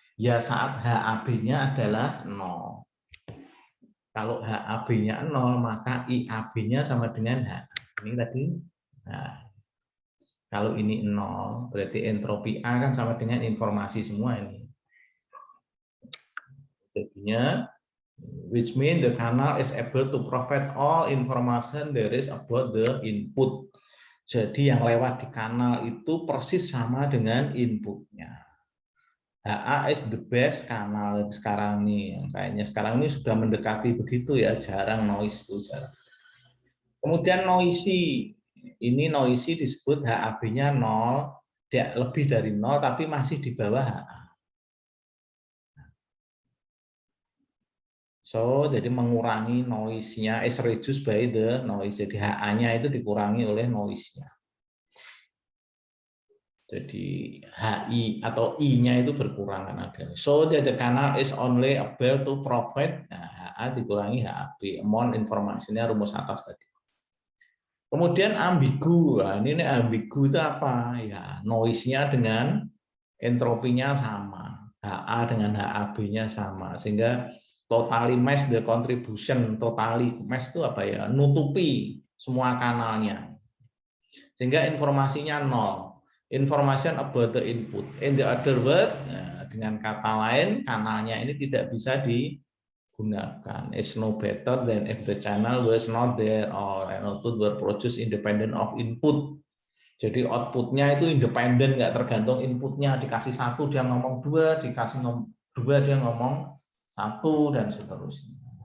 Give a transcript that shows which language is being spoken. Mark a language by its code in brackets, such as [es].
[id] Ya saat HAB-nya adalah 0. Kalau HAB-nya 0, maka IAB-nya sama dengan H. Ini tadi. Nah, kalau ini 0, berarti entropi A kan sama dengan informasi semua ini. [en] Jadinya, which means the canal is able to provide all information there is about the input. [id] Jadi yang lewat di kanal itu persis sama dengan inputnya. [en] HA is the best [id] kanal sekarang nih, kayaknya sekarang ini sudah mendekati begitu ya, jarang noise itu jarang. Kemudian noisy, ini noisy disebut HAB-nya 0, lebih dari 0 tapi masih di bawah HA. [en] So [id] jadi mengurangi noise-nya, [en] is reduced by the noise. [id] Jadi HA-nya itu dikurangi oleh noise-nya. Jadi HI atau I-nya itu berkurang kan ada. [en] So the canal is only able to provide [id] HA dikurangi HAB, [en] amount [id] informasinya rumus atas tadi. Kemudian ambigu. Nah, ini ambigu itu apa? Ya, noise-nya dengan entropinya sama, HA dengan HAB-nya sama, sehingga [en] totally match the contribution. Totally match [id] itu apa ya? Nutupi semua kanalnya. Sehingga informasinya 0. [en] Information about the input. In the other word, [id] dengan kata lain, kanalnya ini tidak bisa digunakan. [en] It's no better than if the channel was not there or an output were produced independent of input. [id] Jadi outputnya itu independen, nggak tergantung inputnya. Dikasih 1 dia ngomong 2, dikasih 2 dia ngomong 1 dan seterusnya.